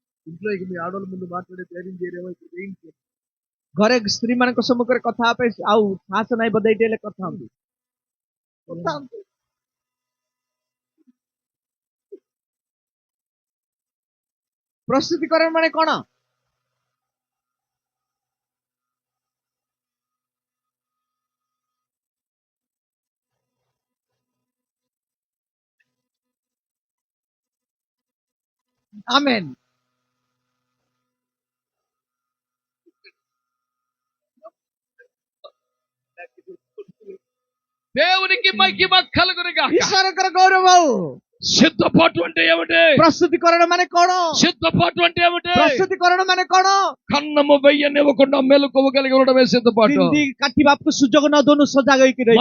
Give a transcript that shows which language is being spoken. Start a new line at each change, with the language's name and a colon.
Telugu: ఇంట్లో ఇక మీ ఆడోళ్ళ ముందు మాట్లాడే ధైర్యం చేయరేమో. ఇప్పుడు ఏం చేయాలి?
Odia: ଘରେ ସ୍ତ୍ରୀ ମାନଙ୍କ ସମ୍ମୁଖରେ କଥା ହେବା ପାଇଁ ଆଉ ସାହସ ନାହିଁ ବୋଧେ ଏଇଠି ହେଲେ କଥା ହୁଅନ୍ତୁ. ପ୍ରସ୍ତୁତିକରଣ ମାନେ କଣ?
Telugu: ఆమేన్. దేవునికి మహిమ కలుగును గాక.
Odia: ଈଶ୍ୱରଙ୍କର ଗୌରବ.
Telugu: సిద్ధపాటు అంటే ఏమిటి?
Odia: ପ୍ରସ୍ତୁତିକରଣ ମାନେ କଣ?
Telugu: సిద్ధపాటు అంటే ఏమిటి?
Odia: ପ୍ରସ୍ତୁତିକରଣ ମାନେ କଣ?
Telugu: కన్నము వెయ్యనివ్వకుండా మెలకువగలిగి ఉండడమే సిద్ధపాటు.
Odia: ପିନ୍ଧି କାଟିବାକୁ ସୁଯୋଗ ନ ଦଉନୁ ସଜାଗ ହେଇକି ରହିବା.